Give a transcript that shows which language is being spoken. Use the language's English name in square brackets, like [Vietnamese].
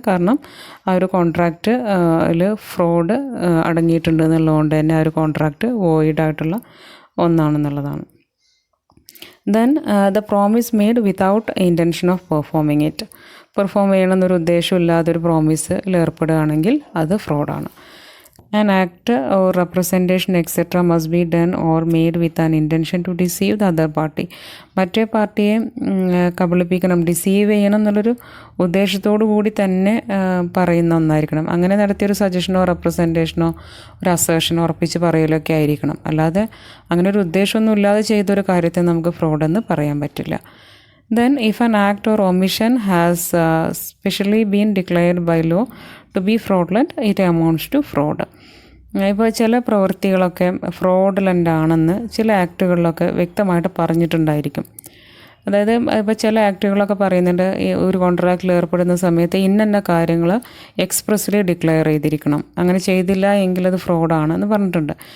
[Malayalam] കാരണം ആ ഒരു കോൺട്രാക്റ്റ് അതിൽ ഫ്രോഡ് അടങ്ങിയിട്ടുണ്ട് എന്നുള്ളതുകൊണ്ട് തന്നെ ആ ഒരു contract വോയിഡായിട്ടുള്ള ഒന്നാണെന്നുള്ളതാണ്. [English] Then the promise made without intention of performing it. [Malayalam] Perform ചെയ്യണമെന്നൊരു ഉദ്ദേശമില്ലാതൊരു പ്രോമിസിൽ ഏർപ്പെടുകയാണെങ്കിൽ അത് ഫ്രോഡാണ്. [English] An act or representation etc. must be done or made with an intention to deceive the other party. [Malayalam] മറ്റേ പാർട്ടിയെ കബളിപ്പിക്കണം, deceive ചെയ്യണം എന്നുള്ളൊരു ഉദ്ദേശത്തോടു കൂടി തന്നെ പറയുന്ന ഒന്നായിരിക്കണം. അങ്ങനെ നടത്തിയൊരു സജഷനോ റെപ്രസെൻറ്റേഷനോ ഒരു അസേഷനോ ഉറപ്പിച്ച് പറയലൊക്കെ ആയിരിക്കണം. അല്ലാതെ അങ്ങനെ ഒരു ഉദ്ദേശമൊന്നും ഇല്ലാതെ ചെയ്തൊരു കാര്യത്തെ നമുക്ക് ഫ്രോഡെന്ന് പറയാൻ പറ്റില്ല. [English] Then if an act or omission has specially been declared by law to be fraudulent, it amounts to fraud. [Malayalam] ഇപ്പോൾ ചില പ്രവൃത്തികളൊക്കെ ഫ്രോഡുലൻ്റ് ആണെന്ന് ചില ആക്റ്റുകളിലൊക്കെ വ്യക്തമായിട്ട് പറഞ്ഞിട്ടുണ്ടായിരിക്കും. അതായത് ഇപ്പോൾ ചില ആക്റ്റുകളൊക്കെ പറയുന്നുണ്ട്, ഒരു കോൺട്രാക്റ്റിൽ ഏർപ്പെടുന്ന സമയത്ത് ഇന്ന കാര്യങ്ങൾ എക്സ്പ്രസ്ലി ഡിക്ലെയർ ചെയ്തിരിക്കണം, അങ്ങനെ ചെയ്തില്ല എങ്കിൽ അത് ഫ്രോഡാണെന്ന് പറഞ്ഞിട്ടുണ്ട്.